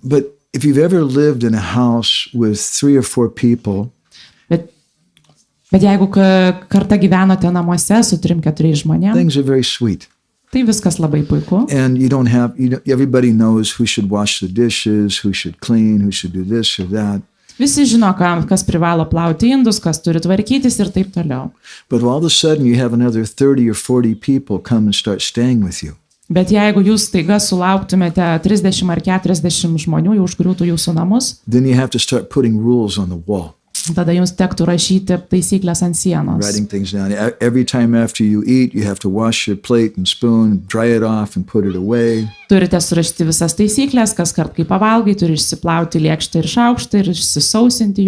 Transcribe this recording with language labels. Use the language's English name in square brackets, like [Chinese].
[English] But if you've ever lived in a house with 3 or 4 people, [Lithuanian] Bet jeigu kartą gyvenote namuose su 3-4 žmonėms, [English] things are very sweet. [Lithuanian] tai viskas labai puiku. [English] And everybody knows who should wash the dishes, who should clean, who should do this or that. [Lithuanian] Visi žino, kas privalo plauti indus, kas turi tvarkytis ir taip toliau. [English] But all of a sudden you have another 30 or 40 people come and start staying with you. [Lithuanian] Bet jeigu jūs staiga sulauktumėte 30 ar 40 žmonių, jau užgriūtų jūsų namus, [English] Then you have to start putting rules on the wall. [Lithuanian] tada jums tektų rašyti taisyklės ant sienos. [English] Writing things down. Every time after you eat, you have to wash your plate and spoon, dry it off and put it away. [Lithuanian] Turite surašyti visas taisyklės, kas kart, kai pavalgai, turi išsiplauti lėkštę ir šaukštą ir išsisausinti